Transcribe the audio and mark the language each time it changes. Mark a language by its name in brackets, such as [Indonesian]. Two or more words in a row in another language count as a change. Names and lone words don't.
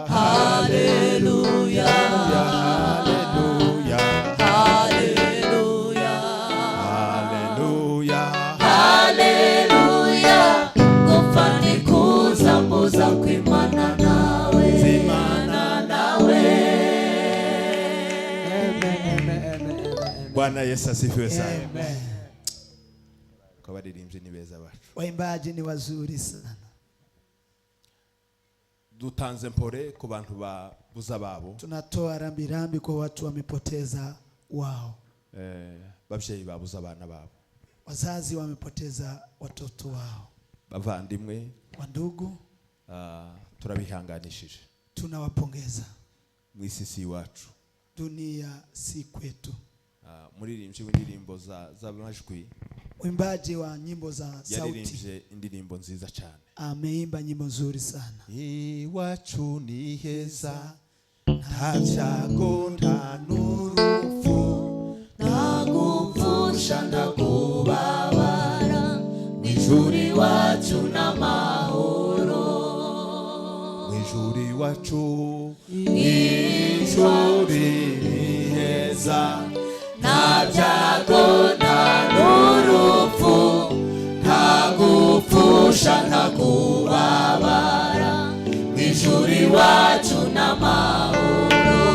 [Kinyarwanda] Hallelujah. Hallelujah. Hallelujah. Hallelujah. Gupfa ntikuza mbuza kwimana nawe. Zimana nawe. [Swahili] Bwana Yesu asifiwe sana. Amen. [Kinyarwanda] Kwa baririmbyi ni beza bacu. [Swahili] Waimbaji ni wazuri sana. [Kinyarwanda] Dutanze mpore ku bantu babuza babo. [Swahili] Tunatoa rambirambi kwa watu wamepoteza wao. [Kinyarwanda] Babyeyi babuza abana babo. [Swahili] Wazazi wamepoteza watoto wao. [Kinyarwanda] Bavandimwe, [Swahili] wandugu, [Kinyarwanda] turabihanganishije. [Swahili] Tunawapongeza. [Kinyarwanda] Mwisisi wacu. [Swahili] Dunia si kwetu. [Kinyarwanda] Muririmbyi w'indirimbo z'amajwi. [Swahili] Mwimbaji wa nyimbo za sauti. [Kinyarwanda] Yaririmbye indirimbo nziza cyane. [Swahili] Ameimba nyimbo nzuri sana. [Kinyarwanda] Iwacu ni heza, nta byago nta n'urupfu, nta gupfusha nta kubabara, mw'ijuru iwacu n'amahoro. Mw'ijuru iwacu, mw'ijuru ni heza, nta byago nta n'urupfu, nta gupfusha nta kubabara, mw'ijuru iwacu n'amahoro.